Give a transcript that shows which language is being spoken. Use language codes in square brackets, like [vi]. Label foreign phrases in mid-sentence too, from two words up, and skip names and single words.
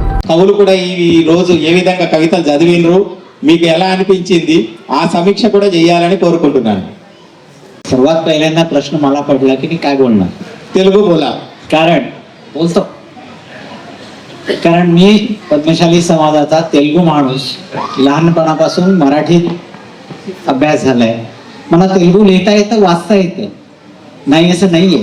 [te] కవులు కూడా ఈ రోజు ఏ విధంగా కవితలు చదివినరు, మీకు ఎలా అనిపించింది, ఆ సమీక్ష కూడా చేయాలని కోరుకుంటున్నాను. [mr] सर्वात पहिल्यांदा प्रश्न मला पडला की मी काय बोलणार. తెలుగు बोला. कारण बोलतो, कारण मी पद्मशाली समाजाचा तेलुगू माणूस, लहानपणापासून मराठीत अभ्यास झालाय. मला तेलुगू लिहिता येतं, वाचता येतं, नाही असं नाहीये.